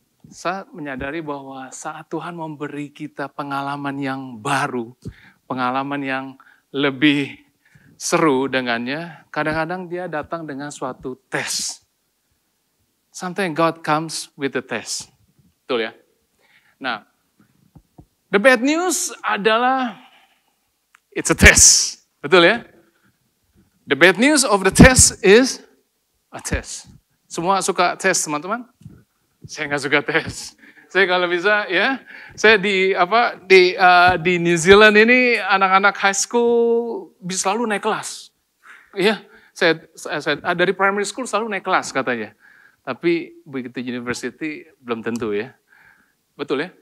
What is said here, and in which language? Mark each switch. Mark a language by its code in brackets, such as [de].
[id] Saya menyadari bahwa saat Tuhan memberi kita pengalaman yang baru, pengalaman yang lebih seru dengannya, kadang-kadang dia datang dengan suatu tes. [en] Sometimes God comes with a test. [id] Betul ya? Nah, [en] the bad news [id] adalah [en] it's a test. [id] Betul ya? [en] The bad news of the test is a test. [id] Semua suka tes, teman-teman? Saya nggak suka tes. Saya kalau bisa ya, saya di New Zealand ini anak-anak high school bisa selalu naik kelas. Iya, saya dari primary school selalu naik kelas katanya. Tapi begitu university belum tentu ya. Betul ya?